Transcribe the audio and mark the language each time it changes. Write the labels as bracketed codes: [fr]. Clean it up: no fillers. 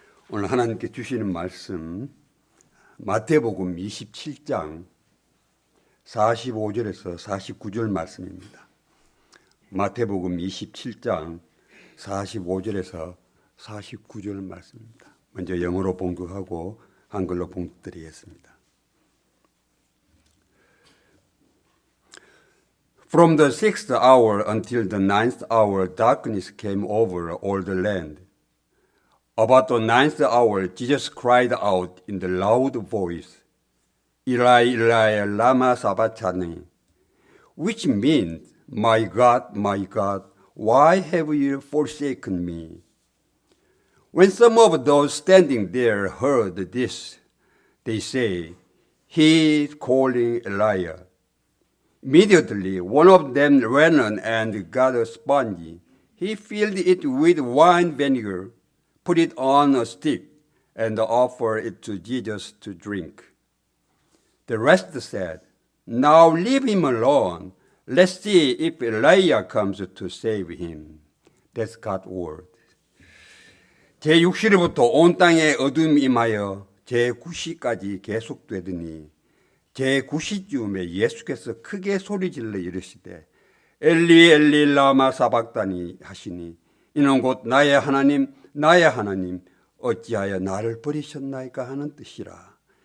[ko] 오늘 하나님께 주시는 말씀 마태복음 27장 45절에서 49절 말씀입니다. 마태복음 27장 45절에서 49절 말씀입니다. 먼저 영어로 봉독하고 한글로 봉독드리겠습니다. [en] From the 6th hour until the 9th hour, darkness came over all the land. About the 9th hour, Jesus cried out in the loud voice, [arc] Eli, Eli, lama sabachthani? [en] which means, my God, why have you forsaken me? When some of those standing there heard this, they say, he is calling Elijah. Immediately, one of them ran on and got a sponge. He filled it with wine vinegar, put it on a stick, and offered it to Jesus to drink. The rest said, now leave him alone. Let's see if Elijah comes to save him. That's God's word. [ko] 제6시로부터 온 땅에 어둠이 임하여 제9시까지 계속되더니 제9시쯤에 예수께서 크게 소리질러 이르시되 엘리 엘리 라마 사박다니 하시니 이는 곧 나의 하나님 어찌하여 나를 버리셨나이까 하는 뜻이라.